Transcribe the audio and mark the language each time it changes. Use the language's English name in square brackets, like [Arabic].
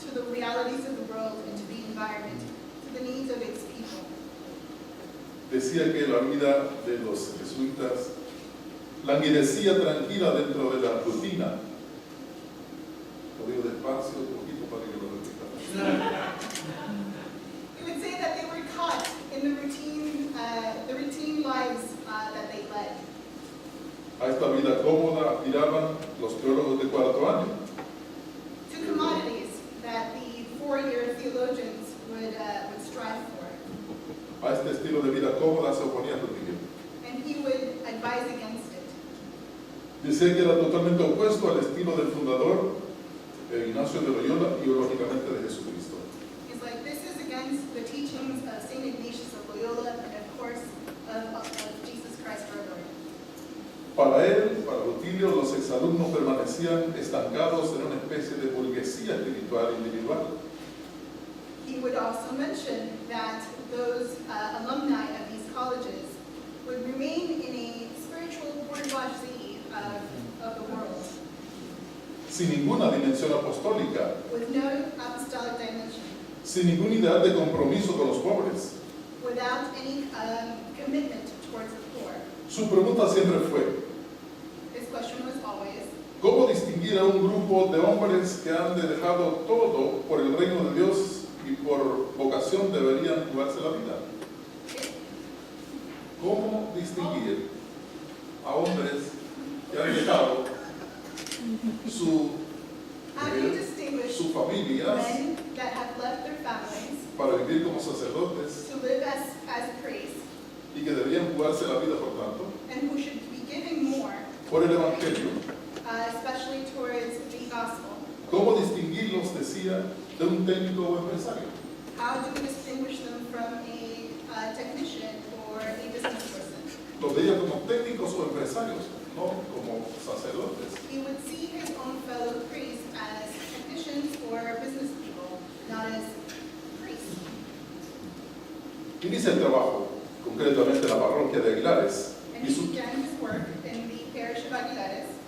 [English] realities of the world and to the environment, to the needs of its people. [Spanish] Decía que la vida de los jesuitas languidecía tranquila dentro de la rutina. Lo digo despacio un poquito para que lo repita. [English] It would say that they were caught in the routine lives that they led. [Spanish] A esta vida cómoda aspiraban los teólogos de cuarto año. [English] Two commodities that the four-year theologians would strive for. [Spanish] A este estilo de vida cómoda se oponía Rodríguez. [English] And he would advise against it. [Spanish] Decía que era totalmente opuesto al estilo del fundador Ignacio de Loyola y lógicamente de Jesucristo. [English] He's like, this is against the teachings of St. Ignatius of Loyola and of course of Jesus Christ our Lord. [Spanish] Para él, para Rutilio, los exalumnos permanecían estancados en una especie de burguesía espiritual individual. [English] He would also mention that those alumni of these colleges would remain in a spiritual bourgeoisie of the world, [Spanish] Sin ninguna dimensión apostólica, [English] with no apostolic dimension, [Spanish] sin ningún ideal de compromiso con los pobres. [English] without any commitment towards the poor. [Spanish] Su pregunta siempre fue, [English] His question was always, [Spanish] ¿cómo distinguir a un grupo de hombres que han dejado todo por el reino de Dios y por vocación deberían jugarse la vida? ¿Cómo distinguir a hombres que han dejado [English] how do you distinguish [Spanish] sus familias [English] men that have left their families [Spanish] para vivir como sacerdotes [English] to live as priests [Spanish] y que deberían jugarse la vida, por tanto, [English] and who should be giving more, [Spanish] por el Evangelio? [English] especially towards the gospel? [Spanish] ¿Cómo distinguirlos, decía, de un técnico o empresario? [English] How do we distinguish them from a technician or a business person? [Spanish] Los veía como técnicos o empresarios, no como sacerdotes. [English] He would see his own fellow priests as technicians or business people, not as priests. [Spanish] Inicia el trabajo, concretamente en la parroquia de Aguilares. [English] And [Spanish] Y [English] he [Spanish] su, [English] began his work in the parish of Aguilares.